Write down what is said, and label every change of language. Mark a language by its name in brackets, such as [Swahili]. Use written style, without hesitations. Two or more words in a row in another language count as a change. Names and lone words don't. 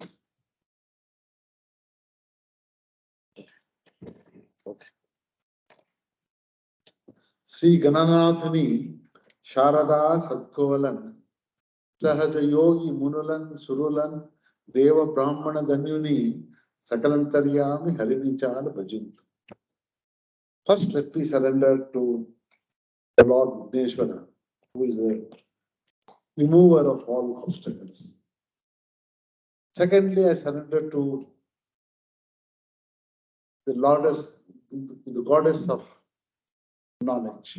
[Telugu] శ్రీ గణనాథని శారదా సత్కోలన్ సహజ యోగి మునులన్ సురులన్ దేవ బ్రాహ్మణ ధన్యుని సకలంతర్యామి హరినిచాల భజంతు. [English] First, let me surrender to the Lord Vishwara, who is the remover of all obstacles. Secondly, I surrender to the goddess of knowledge.